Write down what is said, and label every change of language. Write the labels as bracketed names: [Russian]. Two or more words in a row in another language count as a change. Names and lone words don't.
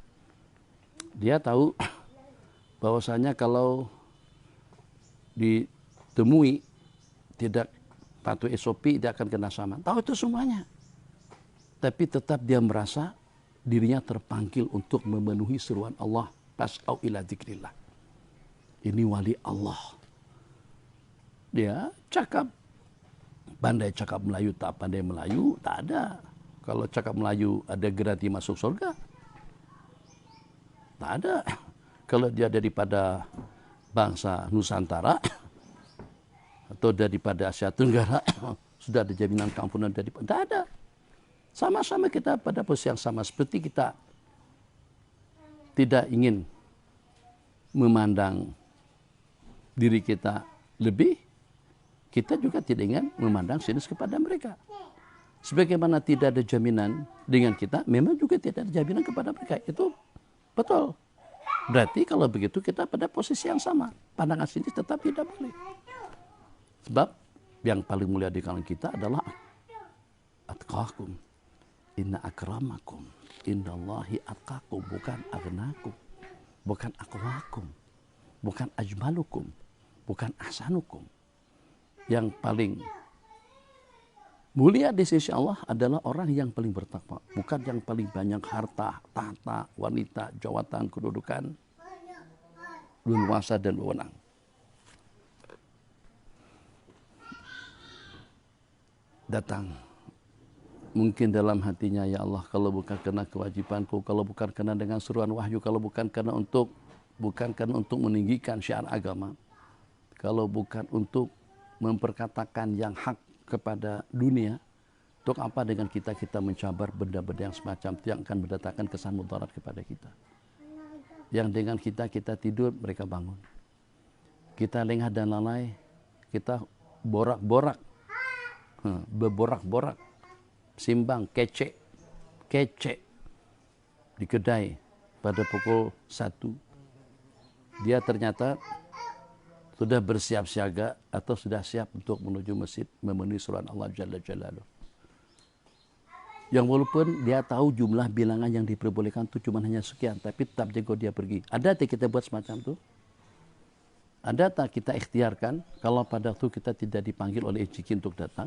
[Malay] Dia tahu bahwasanya kalau ditemui tidak patuh SOP dia akan kena saman. Tahu itu semuanya. Tapi tetap dia merasa dirinya terpanggil untuk memenuhi seruan Allah. [Arabic] فاسعوا إلى ذكر الله. [Malay] Ini wali Allah. Dia cakap. Pandai cakap Melayu, tak pandai Melayu, tak ada. Kalau cakap Melayu ada garansi masuk surga? Tak ada. Kalau dia daripada bangsa Nusantara atau daripada Asia Tenggara, sudah ada jaminan keampunan daripada. Tak ada. Sama-sama kita pada posisi yang sama. Seperti kita tidak ingin memandang diri kita lebih, kita juga tidak ingin memandang sinis kepada mereka. Sebagaimana tidak ada jaminan dengan kita, memang juga tidak ada jaminan kepada mereka. Itu betul. Berarti kalau begitu kita pada posisi yang sama. Pandangan sinis tetap tidak boleh. Sebab yang paling mulia di kalangan kita adalah atqakum. [Arabic] إن أكرمكم عند الله أتقاكم, [Malay] bukan agnakum, bukan aqwakum, bukan ajmalukum, bukan ahsanukum. Yang paling mulia di sisi Allah adalah orang yang paling bertakwa, bukan yang paling banyak harta, tahta, wanita, jawatan, kedudukan, leluasa dan wewenang. Datang mungkin dalam hatinya, [Arabic] يا الله, [Malay] kalau bukan karena kewajibanku, kalau bukan karena dengan seruan wahyu, kalau bukan karena untuk meninggikan syiar agama, kalau bukan untuk memperkatakan yang hak kepada dunia, untuk apa dengan kita mencabar benda-benda yang semacam itu yang akan mendatangkan kesan mudarat kepada kita. Yang dengan kita tidur, mereka bangun. Kita lengah dan lalai, kita borak-borak, berborak-borak, simbang, kecek di kedai pada pukul 1. Dia ternyata sudah bersiap siaga atau sudah siap untuk menuju masjid memenuhi seruan Allah [Arabic] جل جلاله. [Malay] Yang walaupun dia tahu jumlah bilangan yang diperbolehkan itu cuma hanya sekian, tapi tetap jago dia pergi. Ada tak kita buat semacam itu? Ada tak kita ikhtiarkan kalau pada waktu kita tidak dipanggil oleh Ejiki untuk datang?